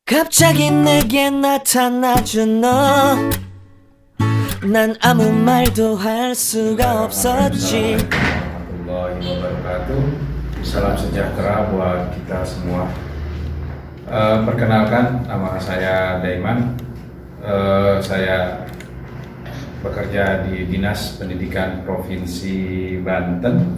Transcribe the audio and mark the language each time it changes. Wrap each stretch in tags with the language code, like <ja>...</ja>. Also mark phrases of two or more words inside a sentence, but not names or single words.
<ko>갑자기 내게 나타나준 너, 난 아무 말도 할 수가 없었지.</ko> <ar>ورحمة الله وبركاته.</ar> <id>Salam sejahtera buat kita semua. Perkenalkan, nama saya Daiman. Saya bekerja di Dinas Pendidikan Provinsi Banten.</id>